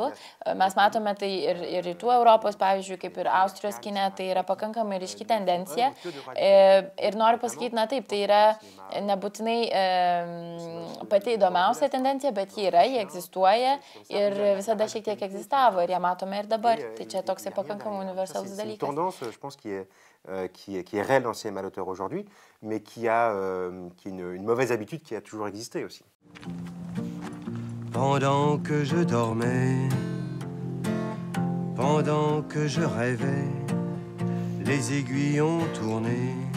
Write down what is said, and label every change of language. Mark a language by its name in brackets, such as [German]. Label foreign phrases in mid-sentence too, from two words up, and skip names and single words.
[Lithuanian] Mes matome tai ir rytų Europos, pavyzdžiui, kaip ir Austrijos kine, tai yra pakankamai ryški tendencija. Ir noriu pasakyti, taip, tai yra nebūtinai pati įdomiausia tendencija, bet ji yra, ji egzistuoja ir visada šiek tiek egzistavo ir ją matome ir dabar. Tai čia toksai pakankamai universalus dalykas. [French] C'est une tendance, je pense, qui est réelle dans le cinéma d'auteur aujourd'hui, mais qui est une mauvaise habitude qui a toujours existé aussi. Pendant que je dormais, pendant que je rêvais, les aiguilles ont tourné.